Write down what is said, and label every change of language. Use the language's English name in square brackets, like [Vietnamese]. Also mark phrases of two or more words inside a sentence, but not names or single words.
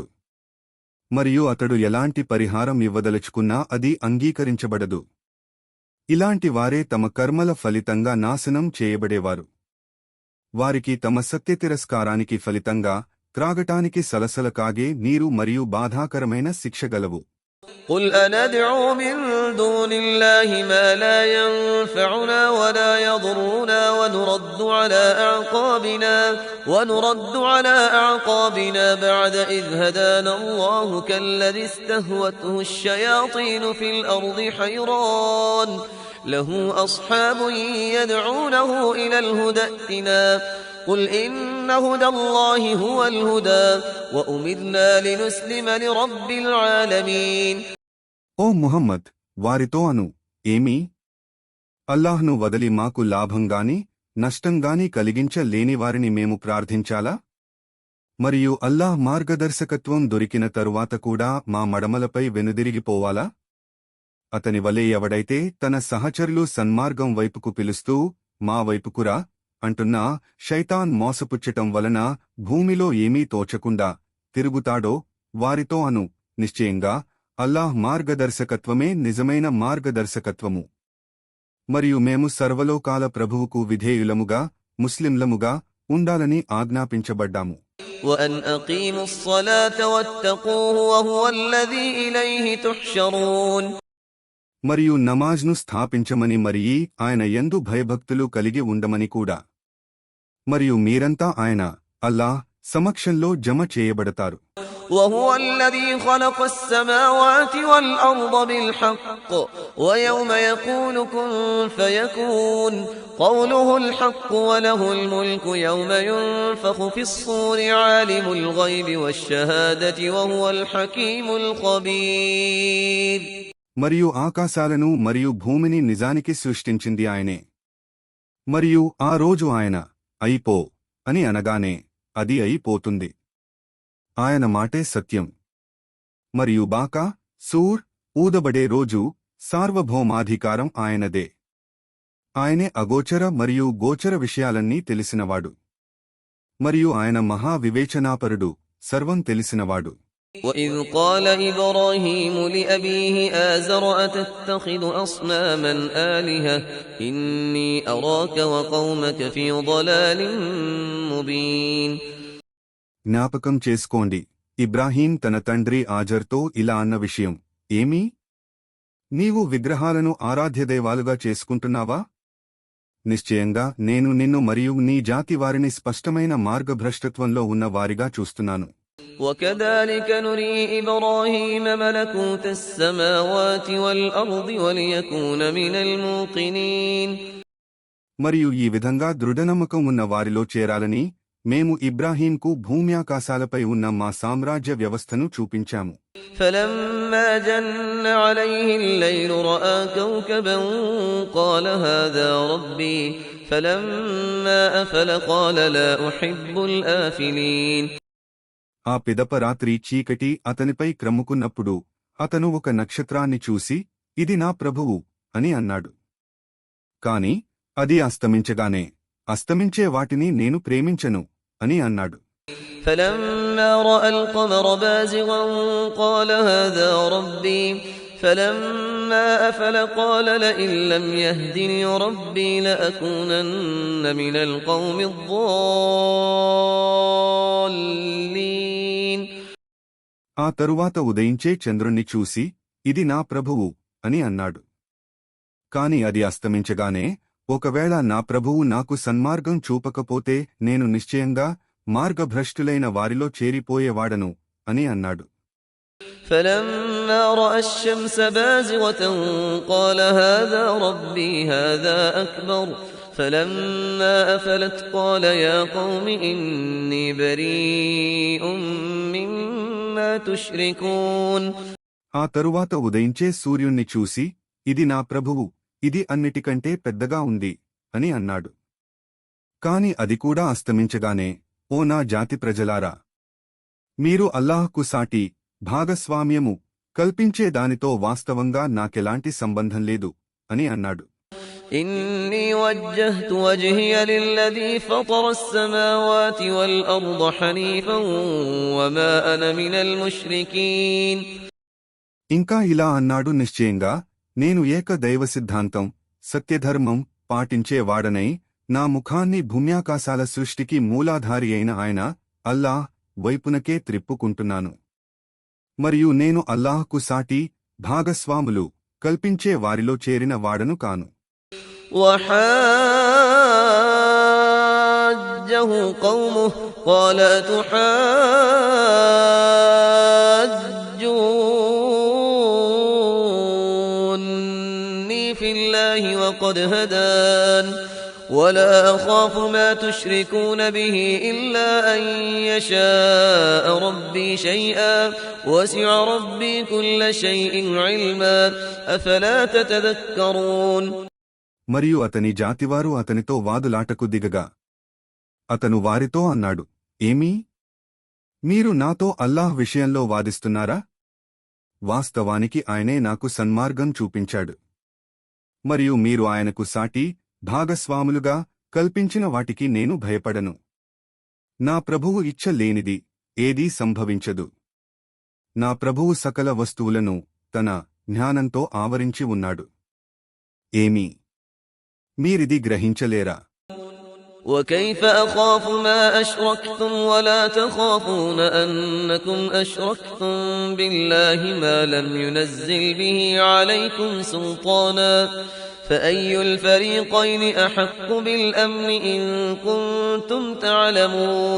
[Telugu] మరియు అతడు ఎలాంటి పరిహారం ఇవ్వదలుచుకున్నా అది అంగీకరించబడదు. ఇలాంటి వారే తమ కర్మల ఫలితంగా నాశనం చేయబడేవారు. వారికి తమ సత్యతిరస్కారానికి ఫలితంగా త్రాగటానికి సలసల కాగే నీరు మరియు బాధాకరమైన శిక్ష గలవు. [Arabic] قُلْ أَنَدْعُو مِن دُونِ اللَّهِ مَا لَا يَنفَعُنَا وَلَا يَضُرُّنَا وَنُرَدُّ عَلَى أَعْقَابِنَا بَعْدَ إِذْ هَدَانَا اللَّهُ كَالَّذِي اسْتَهْوَتْهُ الشَّيَاطِينُ فِي الْأَرْضِ حَيْرَانٌ لَهُ أَصْحَابٌ يَدْعُونَهُ إِلَى الْهُدَى ائْتِنَا قُلْ إِنَّ هُدَى اللَّهِ هُوَ الْهُدَى وَأُمِرْنَا لِنُسْلِمَ لِرَبِّ الْعَالَمِينَ. [Telugu] ఓ ముహమ్మద్, వారితో అను, ఏమీ అల్లాహ్ను వదలి మాకు లాభంగాని నష్టంగాని కలిగించలేని వారిని మేము ప్రార్థించాలా? మరియు అల్లాహ్ మార్గదర్శకత్వం దొరికిన తరువాత కూడా మా మడమలపై వెనుదిరిగిపోవాలా? అతని వలె ఎవడైతే తన సహచరులు సన్మార్గం వైపుకు పిలుస్తూ మా వైపుకురా అంటున్నా శైతాన్ మోసపుచ్చటం వలన భూమిలో ఏమీ తోచకుండా తిరుగుతాడో వారితో అను, నిశ్చయంగా అల్లాహ్ మార్గదర్శకత్వమే నిజమైన మార్గదర్శకత్వము. మరియు మేము సర్వలోకాల ప్రభువుకు విధేయులముగా ముస్లింలముగా ఉండాలని ఆజ్ఞాపించబడ్డాము. [Arabic] وَأَنْ أَقِيمُوا الصَّلَاةَ وَاتَّقُوهُ وَهُوَ الَّذِي إِلَيْهِ تُحْشَرُونَ. [Telugu] మరియు నమాజ్ను స్థాపించమని మరియి ఆయన యందు భయభక్తులు కలిగి ఉండమని కూడా. మరియు మీరంతా ఆయన అల్లాహ్ సమక్షంలో జమ చేయబడతారు. [Arabic] وهو الذي خلق السماوات والأرض بالحق ويوم يقول كن فيكون قوله الحق وله الملك يوم ينفخ في الصور عالم الغيب والشهادة وهو الحكيم الخبير. [Telugu] మరియు ఆకాశాలను మరియు భూమిని నిజానికి సృష్టించింది ఆయనే. మరియు ఆ రోజు ఆయన అయిపో అని అనగానే అది అయిపోతుంది. ఆయన మాటే సత్యం. మరియు బాకా సూర్ ఊదబడే రోజు సార్వభౌమాధికారం ఆయనదే. ఆయనే అగోచర మరియు గోచర విషయాలన్నీ తెలిసినవాడు. మరియు ఆయన మహా వివేచనాపరుడు, సర్వం తెలిసినవాడు. [Arabic] وإذ قال إبراهيم لأبيه آزر أتتخذ أصناما آلهة إني أراك وقومك في ضلال مبين. [Telugu] జ్ఞాపకం చేసుకోండి, ఇబ్రాహీం తన తండ్రి ఆజర్తో ఇలా అన్న విషయం ఏమీ? నీవు విగ్రహాలను ఆరాధ్యదైవాలుగా చేసుకుంటున్నావా? నిశ్చయంగా నేను నిన్ను మరియు నీ జాతి వారిని స్పష్టమైన మార్గభ్రష్టత్వంలో ఉన్న వారిగా చూస్తున్నాను. [Arabic] وكذلك نري إبراهيم ملكوت السماوات والأرض وليكون من الموقنين. [Telugu] మరియు ఈ విధంగా దృఢనమ్మకం ఉన్న వారిలో చేరాలని మేము ఇబ్రాహీంకు భూమ్యాకాశాలపై ఉన్న మా సామ్రాజ్య వ్యవస్థను చూపించాము. [Arabic] فلما جن عليه الليل رأى كوكبا قال هذا ربي فلما أفل قال لا أحب الآفلين. [Telugu] ఆ పిదప రాత్రి చీకటి అతనిపై క్రమ్ముకున్నప్పుడు అతను ఒక నక్షత్రాన్ని చూసి ఇది నా ప్రభువు అని అన్నాడు. కాని అది అస్తమించగానే అస్తమించే వాటిని నేను ప్రేమించను అని అన్నాడు. [Arabic] فلما رأى القمر بازغا قال هذا ربي فلما أفل قال لئن لم يهدني ربي لأكونن من القوم الضالين. [Telugu] ఆ తరువాత ఉదయించే చంద్రుణ్ణి చూసి ఇది నా ప్రభువు అని అన్నాడు. కాని అది అస్తమించగానే ఒకవేళ నా ప్రభువు నాకు సన్మార్గం చూపకపోతే నేను నిశ్చయంగా మార్గభ్రష్టులైన వారిలో చేరిపోయేవాడను అని అన్నాడు. [Arabic] فلما رأى الشمس بازغة قال هذا ربي هذا أكبر فلما أفلت قال يا قوم إني بريء مما تشركون. [Telugu] ఆ తరువాత ఉదయించే సూర్యుణ్ణి చూసి ఇది నా ప్రభువు, ఇది అన్నిటికంటే పెద్దగా ఉంది అని అన్నాడు. కాని అది కూడా అస్తమించగానే ఓ నా జాతి ప్రజలారా, మీరు అల్లాహ్కు సాటి భాగస్వామ్యము కల్పించే దానితో వాస్తవంగా నాకెలాంటి సంబంధం లేదు అని అన్నాడు. [Arabic] إني وجهت وجهي للذي فطر السماوات والأرض حنيفا وما أنا من المشركين. [Telugu] ఇంకా ఇలా అన్నాడు, నిశ్చయంగా నేను ఏక దైవ సిద్ధాంతం సత్యధర్మం పాటించేవాడనై నా ముఖాన్ని భూమ్యాకాశాల సృష్టికి మూలాధారి అయిన ఆయన అల్లాహ్ వైపునకే త్రిప్పుకుంటున్నాను. మరియు నేను అల్లాహ్కు సాటి భాగస్వాములు కల్పించే వారిలో చేరిన వాడను కాను. [Arabic] وحاجه قومه قال تحاجوني في الله وقد هدان ولا أخاف ما تشركون به إلا أن يشاء ربي شيئا وسع ربي كل شيء علما أفلا تتذكرون. [Telugu] మరియు అతని జాతివారు అతనితో వాదులాటకు దిగగా అతను వారితో అన్నాడు, ఏమీ? మీరు నాతో అల్లాహ్ విషయంలో వాదిస్తున్నారా? వాస్తవానికి ఆయనే నాకు సన్మార్గం చూపించాడు. మరియు మీరు ఆయనకు సాటి భాగస్వాములుగా కల్పించిన వాటికి నేను భయపడను. నా ప్రభువు ఇచ్చ లేనిది ఏదీ సంభవించదు. నా ప్రభువు సకల వస్తువులను తన జ్ఞానంతో ఆవరించి ఉన్నాడు. ఏమీ మీరిది గ్రహించలేరా? [Arabic] وكيف أخاف ما أشركتم ولا تخافون أنكم أشركتم بالله ما لم ينزل به عليكم سلطانا فأي الفريقين أحق بالأمن إن كنتم تعلمون.